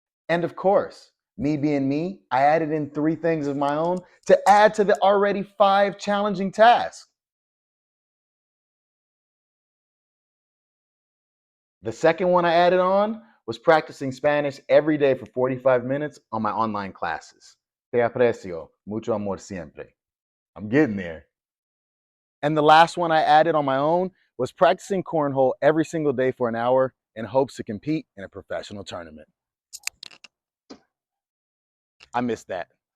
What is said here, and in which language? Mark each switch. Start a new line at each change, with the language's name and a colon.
English: And of course, me being me, I added in 3 things of my own to add to the already 5 challenging tasks. The second one I added on was practicing Spanish every day for 45 minutes on my online classes.
Spanish: Te aprecio, mucho amor siempre.
English: I'm getting there. And the last one I added on my own was practicing cornhole every single day for an hour in hopes to compete in a professional tournament. I missed that.